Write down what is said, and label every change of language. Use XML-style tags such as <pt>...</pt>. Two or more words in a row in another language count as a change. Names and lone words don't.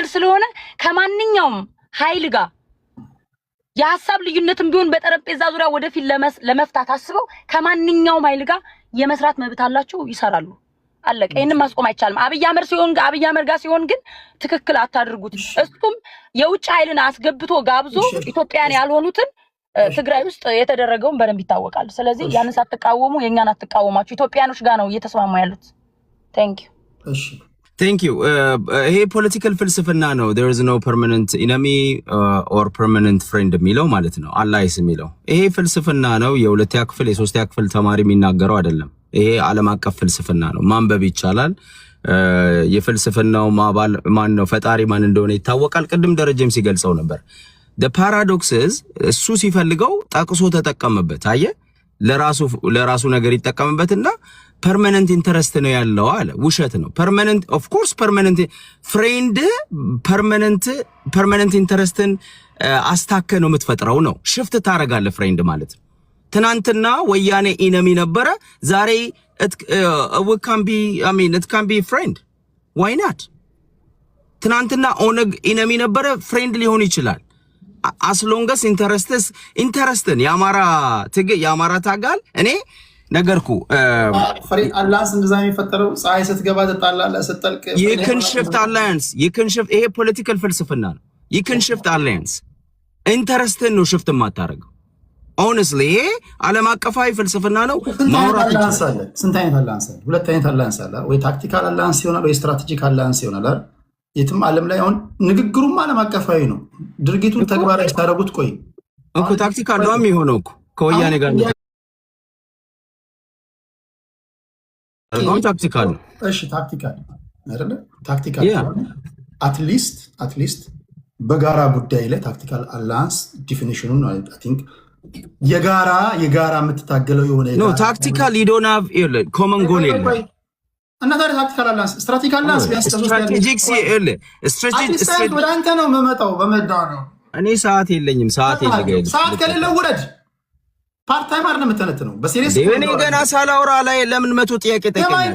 <am>ስለሆነ ከማንኛውም ኃይል ጋር የሐሳብ ልዩነትም ቢሆን በጠረጴዛ ዙሪያ ወደፊት ለመፍታት አስበው ከማንኛውም ኃይል ጋር የመስራት መብት አላቸው፣ ይሰራሉ። አለቀ። ይሄንን ማስቆም አይቻልም። አብይ አህመድ ጋር ሲሆን ግን ትክክል አታድርጉት። እሱም የውጭ ኃይልን አስገብቶ ጋብዞ ኢትዮጵያን ያልሆኑትን ትግራይ ውስጥ የተደረገውን በደንብ ይታወቃል። ስለዚህ ያንን ሳትቃወሙ የኛን አትቃወማችሁ። ኢትዮጵያኖች ጋር ነው እየተስማሙ ያሉት።</am> <en>Thank you</en> <am>እሺ</am> <en>Thank you።</en> <am>ይሄ ፖለቲካል ፍልስፍና ነው።</am> <en>there is no permanent enemy or permanent friend</en> <am>የሚለው ማለት ነው። አላይስ የሚለው ይሄ ፍልስፍና ነው። የሁለተኛ ክፍል የሶስተኛ ክፍል ተማሪ የሚናገረው አይደለም። ይሄ ዓለም አቀፍ ፍልስፍና ነው። ማንበብ ይቻላል። የፍልስፍናው ማን ነው ፈጣሪ ማን እንደሆነ ይታወቃል። ቅድም ደረጀም ሲገልጸው ነበር።</am> <en>the paradox is</en> <am>እሱ ሲፈልገው ጠቅሶ ተጠቀመበት። አየ ለራሱ ነገር ይጠቀምበትና</am> <en>permanent interest</en> <am>ነው ያለው አለ። ውሸት ነው።</am> <en>permanent of course permanent friend permanent interest</en> <am>ን አስታከ ነው የምትፈጥረው ነው። ሽፍት ታረጋለህ ፍሬንድ ማለት ትናንትና ወያኔ ኢነሚ ነበረ፣ ዛሬ</am> <en>it can be friend. why not?</en> <am>ትናንትና ኦነግ ኢነሚ ነበረ፣ ፍሬንድ ሊሆን ይችላል።</am> <en>as long as</en> <am>interesትን የአማራ ታጋል እኔ ነገርኩ</am> <en>friend alliance</en> <am>እንደዛ የሚፈጠረው ፀሐይ ስትገባ ተጣላላ ስትጠልቅ</am> <en>you can shift alliance</en> <am>ይሄ ፖለቲካል ፍልስፍና ነው።</am> <en>you can shift alliance</en> <am>ኢንተረስትን ነው ሽፍት ማታረገው። honestly ይሄ ዓለም አቀፋዊ ፍልስፍና ነው። ማውራት ይችላል። ስንት አይነት አላንስ አለ? ሁለት አይነት አላንስ አለ። ወይ</am> <en>tactical alliance</en> <am>ይሆናል ወይ</am> <en>strategic alliance</en> <am>ይሆናል አይደል? የትም ዓለም ላይ አሁን ንግግሩም ዓለም አቀፋዊ ነው። ድርጊቱን ተግባራዊ ታረጉት ቆይ እኮ ታክቲካል ነው የሚሆነው እኮ ከወያኔ ጋር ነው ታክቲካል ነው። እሺ ታክቲካል አይደለ?</am> <en>tactical at least</en> <am>በጋራ ጉዳይ ላይ</am> <en>tactical alliance</en> <am>ዲፊኒሽኑን</am> <en>I think</en> <am>የጋራ የምትታገለው የሆነ</am> <en>No tactical you don't have common goal የለም</en> <am>እና ታዲያ</am> <en>tactical alliance strategic alliance strategic strategic</en> <am>ወደ አንተ ነው የምመጣው በመዳ ነው። እኔ ሰዓት የለኝም። ሰዓት ከሌለው ውረድ።</am> <en>part time</en> <am>አይደለም የምትተነትነው በሲሪየስ እኔ ገና ሳላውራ ላይ ለምን መቶ ጥያቄ ጠይቀኛል?</am>